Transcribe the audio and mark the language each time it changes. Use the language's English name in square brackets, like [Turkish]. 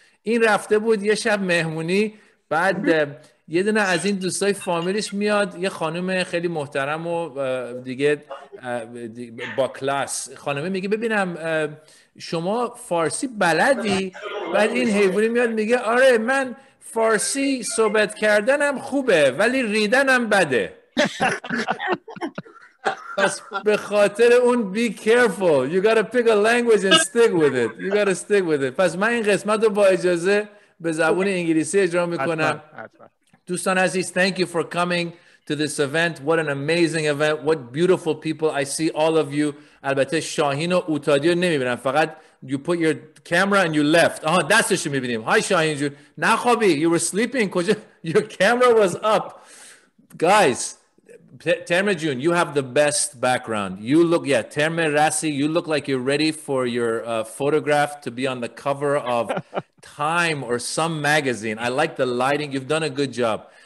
[Persian] این رفته بود یه شب مهمونی، بعد یه دونه از این دوستای فامیلش میاد، یه خانم خیلی محترم و دیگه با کلاس، خانمه میگه ببینم شما فارسی بلدی؟ بعد این حیوانی میاد میگه آره من فارسی صحبت کردنم خوبه ولی ریدنم بده. [English] پس به خاطر اون be careful, you gotta pick a language and stick with it, you gotta stick with it. [Persian] پس من این قسمت رو با اجازه به زبان انگلیسی اجرا میکنم. [English] دوستان عزیز, thank you for coming to this event. What an amazing event. What beautiful people. I see all of you. [Persian] البته شاهین و اوتادی رو نمیبینم, فقط you put your camera and you left. آها دستشو میبینیم. Hi شاهین جون. [English] نخوابی, you were sleeping. کجا your camera was up. Guys, Terme Jun, you have the best background. You look, Terme Rassi, you look like you're ready for your photograph to be on the cover of Time or some magazine. I like the lighting. You've done a good job.